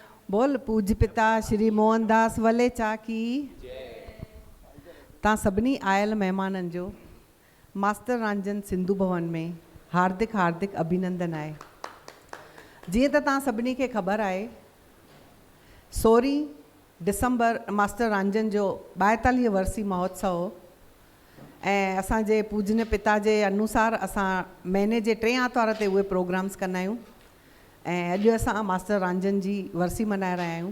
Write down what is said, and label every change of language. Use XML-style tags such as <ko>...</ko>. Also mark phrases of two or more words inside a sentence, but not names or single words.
<sd>बोल पूज्य पिता श्री मोहनदास वलेचा की तव्हां सभिनी आयल महिमाननि जो मास्टर रांजन सिंधु भवन में हार्दिक हार्दिक अभिनंदन आहे। जीअं त तव्हां सभिनी खे ख़बर आहे 16 डिसंबर मास्टर रांजन जो 42 वर्सी महोत्सव हो ऐं असांजे पूजन्य पिता जे अनुसार असां महीने जे 3 आर्तवार ते उहे प्रोग्राम्स कंदा आहियूं ऐं अॼु असां मास्टर रांजन जी वर्सी मल्हाए रहिया आहियूं।</sd>